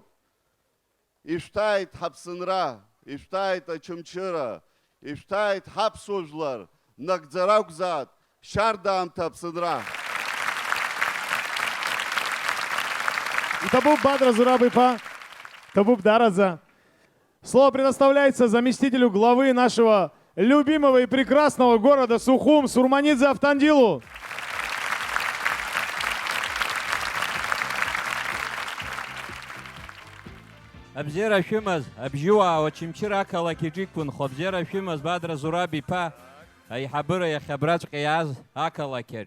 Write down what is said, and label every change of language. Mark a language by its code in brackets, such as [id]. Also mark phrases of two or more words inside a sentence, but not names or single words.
[ab] Ишәҭааит ҳаԥсынра, ишәҭааит ачымчыра, ишәҭааит ҳаԥсуа жәлар, нагӡара акәзаат, шьардаамҭа аԥсынра. Табуб Бадра Зураб-иԥа, Табуб Дарадзе. [ru] Слово предоставляется заместителю главы нашего любимого и прекрасного города Сухум Сурманидзе Автандилу. [ab] Абзера шәымаз, абжьуаа Очамчыра ақалақь иҿықәынхо, абзера шәымаз Бадра Зураб-иԥа, аиҳабыра иахьа абраҵәҟьа иааз ақалақьаҿ.